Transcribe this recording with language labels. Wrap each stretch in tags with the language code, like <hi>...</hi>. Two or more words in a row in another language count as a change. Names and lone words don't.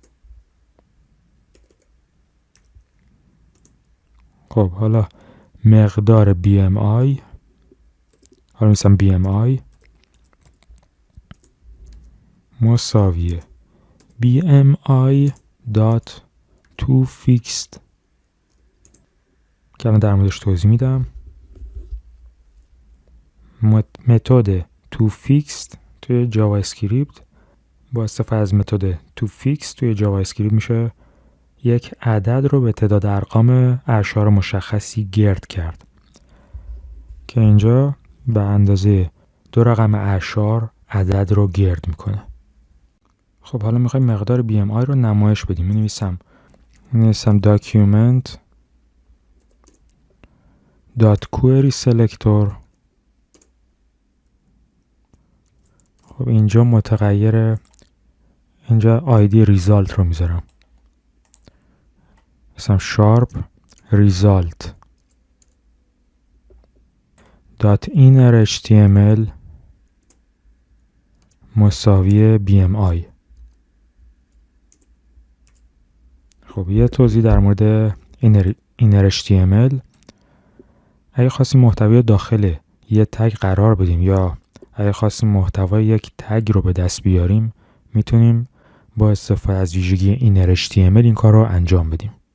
<fa>خب حالا مقدار BMI، حالا می‌نویسم BMI مساوی</fa> <en>BMI dot to fixed</en> <fa>که الان در موردش توضیح میدم. متد</fa> <en>to fixed</en> <fa>توی جاوا اسکریپت، با استفاده از متد</fa> <en>to fixed</en> <fa>توی جاوا اسکریپت میشه یک عدد رو به تعداد ارقام اعشار مشخصی گرد کرد که اینجا به اندازه 2 رقم اعشار عدد رو گرد میکنه. خب حالا میخوایم مقدار BMI رو نمایش بدیم.</fa> <en>می‌نویسم document query selector.</en> <fa>خب اینجا متغیر، اینجا</fa> <en>ID result</en> <fa>رو میذارم، مثلا</fa> <en>sharp result .inner html</en> <fa>مساوی BMI. خب یه توضیح در مورد</fa> <en>inner html.</en> <fa>اگه خواستیم محتوی داخل یه تگ قرار بدیم یا اگه خواستیم محتوای یک تگ رو به دست بیاریم میتونیم با استفاده از ویژگی</fa> <en>inner HTML</en> <fa>این کار رو انجام بدیم.</fa>